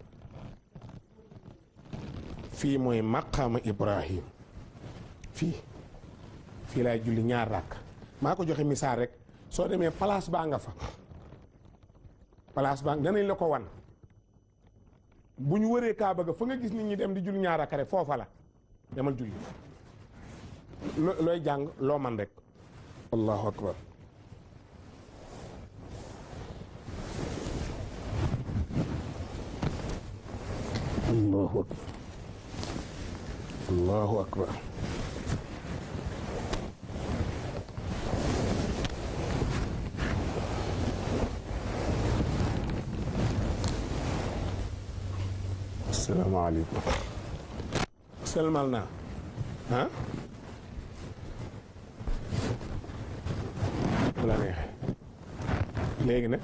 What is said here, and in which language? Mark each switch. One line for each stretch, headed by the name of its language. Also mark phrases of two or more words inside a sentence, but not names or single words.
Wolof: fii mooy maqaamu Ibrahim fii laay julli ñaar ràkk maa ko joxe misaal rek soo demee place baa nga fa place baa danañ la ko wan bu ñu wëree Kaaba ga fa nga gis nit ñi dem di julli ñaar ràkk rek foofa la demal julli looy jàng loo man rek
Arabic: allahu akbar الله أكبر الله أكبر
Wolof: asalaamaaleykum selmal naa ah bu la neexee léegi nag